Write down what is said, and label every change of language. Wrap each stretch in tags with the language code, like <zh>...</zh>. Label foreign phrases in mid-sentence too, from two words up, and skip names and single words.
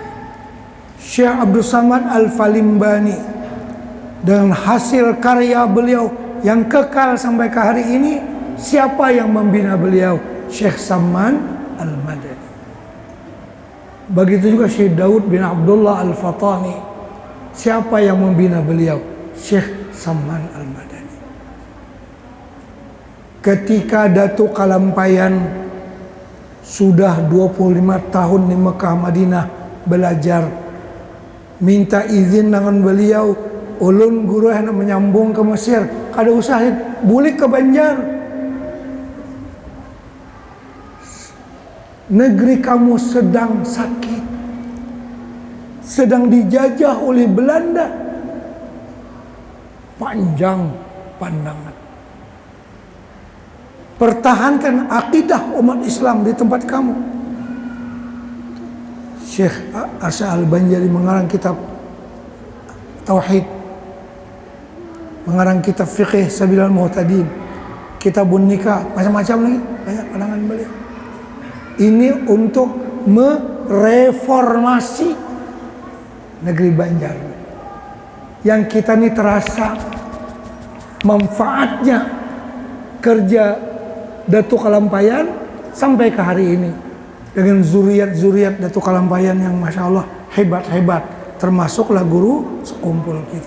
<id>Syekh Abdul Samad Al-Falimbani, dengan hasil karya beliau yang kekal sampai ke hari ini, siapa yang membina beliau? Syekh Samman Al-Madani. Begitu juga Syekh Daud bin Abdullah Al-Fatani. Siapa yang membina beliau? Syekh Samman Al-Madani.</id> <bjn>Ketika Datu Kalampayan sudah 25 tahun di Mekah Madinah belajar, minta izin dengan beliau, ulun guru hendak menyambung ke Mesir, kada usah bulik ke Banjar.</bjn> <id>Negeri kamu sedang sakit, sedang dijajah oleh Belanda. Panjang pandangan, pertahankan akidah umat Islam di tempat kamu. Syekh Arsyad Al-Banjari mengarang kitab Tauhid, mengarang kitab Fiqh Sabilal Muhtadin, kitabun nikah, macam-macam lagi, banyak pandangan beliau. Ini untuk mereformasi negeri Banjar, yang kita ini terasa manfaatnya kerja Datu Kalampayan sampai ke hari ini, dengan zuriat-zuriat Datu Kalampayan yang</id> <ar>Masya Allah</ar> <id>hebat-hebat, termasuklah guru sekumpul kita.</id>